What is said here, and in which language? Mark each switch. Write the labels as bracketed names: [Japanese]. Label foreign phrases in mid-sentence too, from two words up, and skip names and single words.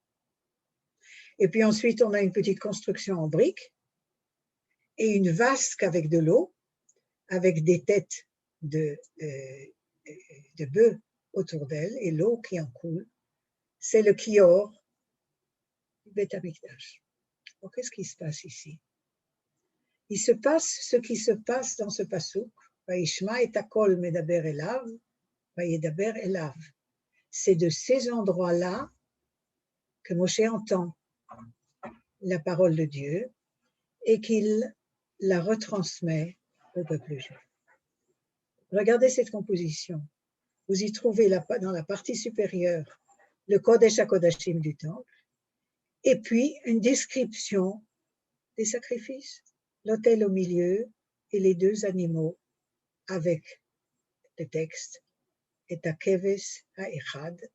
[French] Et puis ensuite, on a une petite construction en briques et une vasque avec de l'eau, avec des têtes de bœufs autour d'elle et l'eau qui en coule. C'est le kior du [Hebrew] בית המקדש. [French] Alors, qu'est-ce qui se passe ici? Il se passe ce qui se passe dans ce passouk. [Hebrew] וישמע את הקול מדבר אליו, וידבר אליו. [French] C'est de ces endroits-là que Moshe entend la parole de Dieu et qu'il la retransmet au peuple juif. Regardez cette composition. Vous y trouvez dans la partie supérieure le [Hebrew] קודש הקודשים [French] du temple et puis une description des sacrifices, l'autel au milieu et les 2 animaux avec le texte et [Hebrew] כבש האחד.